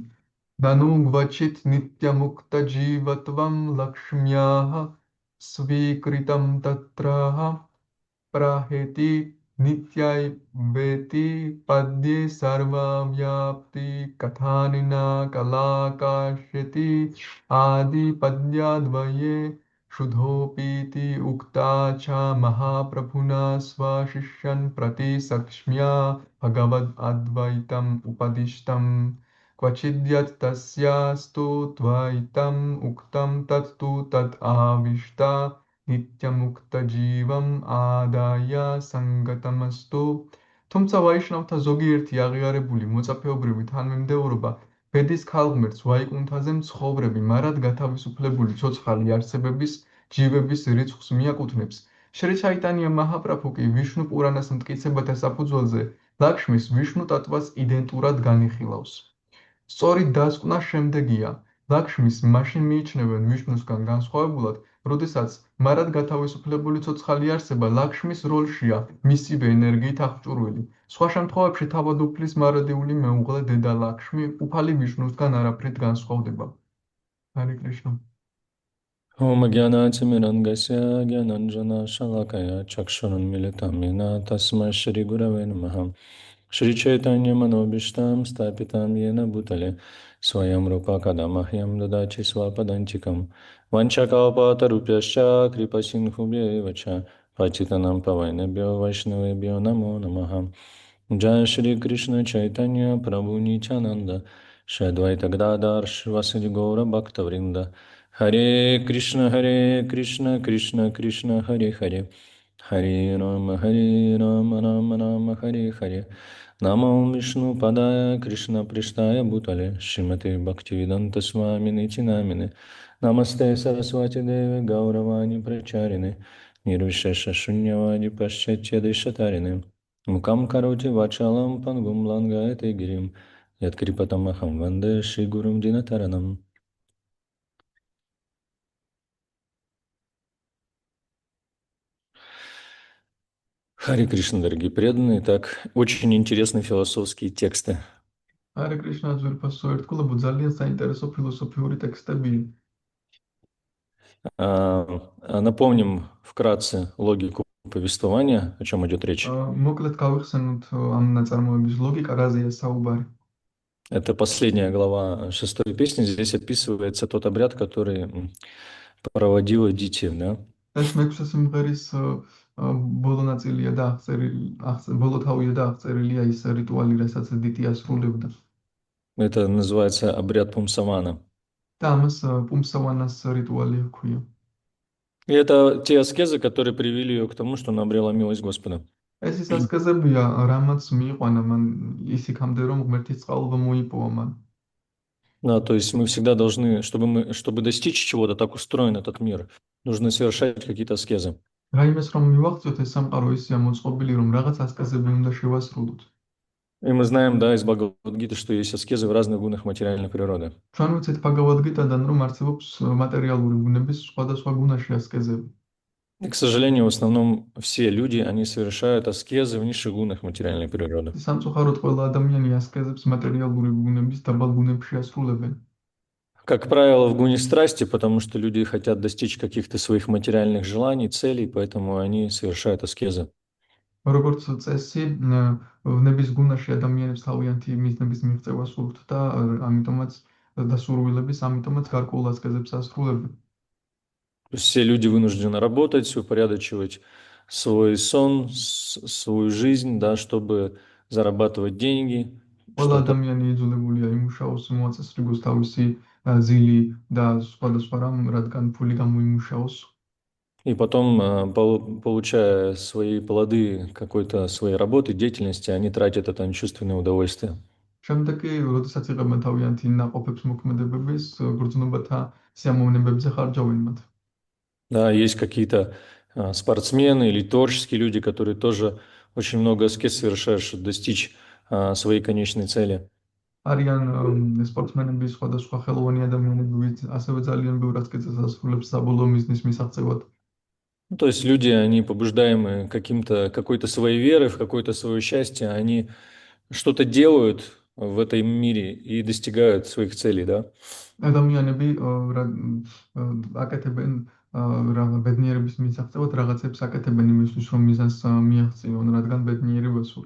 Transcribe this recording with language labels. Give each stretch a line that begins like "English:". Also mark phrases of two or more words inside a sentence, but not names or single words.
Sanskrit: ननु क्वचित् नित्य मुक्त जीवत्वं लक्ष्म्याः स्वीकृतं तत्राह प्राहेति नित्यै वेति पद्ये सर्वव्याप्ति कथनेन कलाकाष्ठेति आदि पद्यद्वये शुद्धोऽपीति उक्ता च महाप्रभुना स्वशिष्यन् प्रति सक्ष्म्या भगवद्अद्वैतम् उपदिष्टम् क्वचिद्यत् तस्यास्तु द्वैतम् उक्तं तत्तु तत् आविष्टा नित्यमुक्तजीवम् आदाय सङ्गतमस्तु
Georgian: თუმცა ვაიშნავთა ზოგიერთი აღიარებული მოწაფეობრივი თანმიმდევრობა ბედის ქალღმერთს ვაიკუნთაზე მცხოვრები მარად გათავისუფლებული ცოცხალი არსებების ჯივების რიცხვს მიაკუთვნებს. შრი ჩაიტანია მაჰაპრაბჰუ კი ვიშნუ პურანას მტკიცებათა საფუძველზე ლაქშმის ვიშნუ ტატვას იდენტურად განიხილავს. სწორი დასკვნა შემდეგია. ლაქშმის მაშინ მიიჩნევენ ვიშნუსგან განსხვავებულად, როდესაც მარად გათავისუფლებული ცოცხალი არსება ლაქშმის როლშია მისივე ენერგიით აღჭურვილი. სხვა შემთხვევებში თავადუფლის მარადიული მეუღლე დედა ლაქშმი უფალი ვიშნუსგან არაფრით განსხვავდება.
Sanskrit: हरे कृष्ण. ॐ ज्ञानातिमिरन्धस्य ज्ञानाञ्जनशलाकया चक्षुरुन्मीलितं येन तस्मै श्रीगुरवे नमः श्रीचैतन्यमनोभीष्टं स्थापितं येन भूतले स्वयं रूपा कदा मह्यं ददाति स्वपदान्तिकं वञ्चकल्पतरुभ्यश्च कृपासिन्धुभ्येव च पतितानां पावनेभ्यो वैष्णवेभ्यो नमो नमः जय श्री कृष्ण चैतन्य प्रभु नित्यानंद श्री अद्वैत गदाधर श्रीवासदि गौर भक्तवृंद हरे कृष्ण कृष्ण कृष्ण हरे हरे हरे राम राम राम हरे हरे नमो विष्णुपदाय कृष्ण पृष्ठाय भूतले श्रीमते भक्तिवेदांत स्वामिने नामिने नमस्ते सरस्वती देवे गौरवाणी प्रचारिणे निर्विशेष शून्यवादी पाश्चात्य देशतारिणे मूकं करोति वाचालं पङ्गुं लङ्घयते गिरिम् यत्कृपातमहं वन्दे श्रीगुरुं दीनतारणम्. हरे कृष्ण,
Russian: дорогие преданные. Так, очень интересные философские тексты.
Sanskrit: हरे कृष्ण
Georgian: ძვირფასო ერთგულებო ძალიან საინტერესო ფილოსოფიური ტექსტებია.
Russian: Напомним вкратце логику повествования, о чем идет речь.
Georgian: მოკლედ გავიხსენოთ ამ ნაწარმოების ლოგიკა, რაზეა საუბარი.
Russian: Это последняя глава шестой песни. Здесь описывается тот обряд, который проводила Дити, да?
Georgian: ეს მექვსე სიმღერის ბოლო ნაწილია და ბოლო თავია და აღწერილია ის რიტუალი, რასაც დიტი ასრულებდა.
Russian: Это называется обряд Пумсавана.
Georgian: და ამას პუმსავანას რიტუალი ჰქვია.
Russian: И это те аскезы, которые привели ее к тому, что она обрела милость Господа.
Georgian: ეს ის ასკეზებია, რამაც მიიყვანა მან ის იქამდე, რომ ღმერთის წყალობა მოიპოვა მან.
Russian: Да, то есть мы всегда должны, чтобы достичь чего-то, так устроен этот мир, нужно совершать какие-то аскезы.
Georgian: რაიმეს რომ მივაღწიოთ ეს სამყარო ისეა მოწყობილი, რომ რაღაც ასკეზები უნდა შევასრულოთ.
Russian: И мы знаем, да, из Бхагавад-гиты, что есть аскезы в разных гунах материальной природы.
Georgian: ჩვენ ვიცით ბაგავად-გიტადან, რომ არსებობს მატერიალური ბუნების სხვადასხვა გუნაში ასკეზები.
Russian: И, к сожалению, в основном все люди, они совершают аскезы в низших гунах материальной природы.
Georgian: სამწუხაროდ ყველა ადამიანი ასკეზებს მატერიალური ბუნების დაბალ გუნებში ასრულებენ.
Russian: Как правило, в гуне страсти, потому что люди хотят достичь каких-то своих материальных желаний, целей, поэтому они совершают аскезы.
Georgian: როგორც წესი, ნების გუნაში ადამიანებს თავიანთი მიზნების მიღწევა სურთ და ამიტომაც დასურვილების, ამიტომაც გარკვეულ ასკეზებს ასრულებენ.
Russian: Все люди вынуждены работать, упорядочивать свой сон, свою жизнь, да, чтобы зарабатывать деньги.
Georgian: ყველა ადამიანი იძულებულია იმუშაოს, მოაწესრიგოს თავისი ზილი და სხვადასხვა რამ, რადგან ფული გამოიმუშაოს.
Russian: И потом, получая свои плоды какой-то своей работы, деятельности, они тратят это на чувственное удовольствие.
Georgian: შემდეგ კი, როდესაც იღებენ თავიანთი ნაყოფებს მოქმედებების, გრძნობათა სიამოვნებებზე ხარჯავენ მათ.
Russian: Да, есть какие-то спортсмены или творческие люди, которые тоже очень много аскез совершают, чтобы достичь своей конечной цели.
Georgian: არიან სპორტსმენები, სხვადასხვა ხელოვანი ადამიანები, ასევე ძალიან ბევრ ასკეზებს ასრულებს საბოლოო მიზნის მისაღწევად.
Russian: Ну, то есть люди, они побуждаемы какой-то своей верой, в какое-то свое счастье, они что-то делают в этом мире и достигают своих целей, да?
Georgian: ადამიანები აკეთებენ ბედნიერების მისაღწევად რაღაცებს აკეთებენ იმისთვის, რომ მიზანს მიაღწიონ, რადგან ბედნიერი ვასურთ.